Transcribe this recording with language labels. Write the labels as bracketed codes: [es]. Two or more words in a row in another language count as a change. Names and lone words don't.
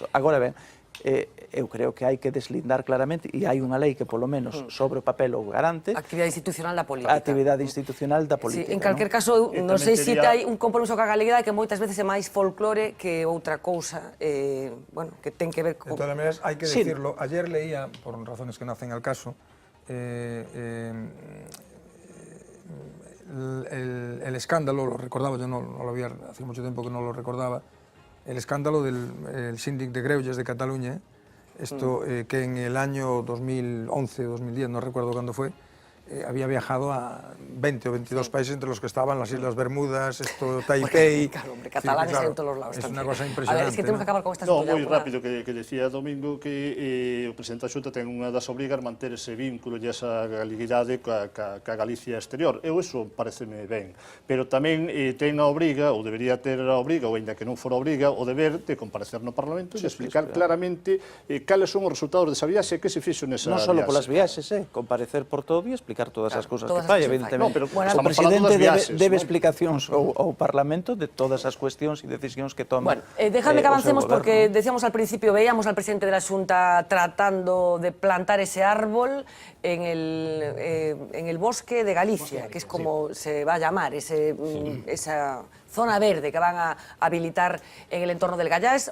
[gl] Agora ben, eu creo que hai que deslindar claramente, e hai unha lei que polo menos sobre o papel o garante. Actividade institucional da política. Actividade institucional da política. En calquer caso, non sei se hai un compromiso ca galeguidade que moitas veces é máis folclore que outra cousa, bueno, que ten que ver con... [es] De todas maneras, hai que decirlo, ayer leía, por razones que no hacen al caso, el escándalo, lo recordaba, yo no lo había, hacía mucho tiempo que no lo recordaba, el escándalo del síndic de Greuges de Cataluña, esto que en el año 2011, 2010, no recuerdo cuándo fue, había viajado a 20 o 22 países, entre los que estaban las Islas Bermudas, Taipei... Claro, hombre, catalanes en todos los lados. Es una cosa impresionante. A ver, es que tenemos que acabar con esta situación. [gl] No, moi rápido, que decía Domingo que o presidente da Xunta ten unha das obrigas manter ese vínculo e esa galeguidade ca Galicia exterior. Eso pareceme ben. Pero tamén ten a obriga, ou debería ter a obriga, ou ainda que non fora obriga, o deber de comparecer no Parlamento e explicar claramente cales son os resultados desa viaxe e que se fixo nesa viaxe. Non só polas viaxes, comparecer por todo e explicar todas as cousas que fai, evidentemente. O presidente debe explicacións ao Parlamento de todas as cuestións e decisións que toma. [es] Bueno, déjame que avancemos porque decíamos al principio, veíamos al presidente de la Xunta tratando de plantar ese árbol en el bosque de Galicia, que es como se va a llamar, esa zona verde que van a habilitar en el entorno del Gallás.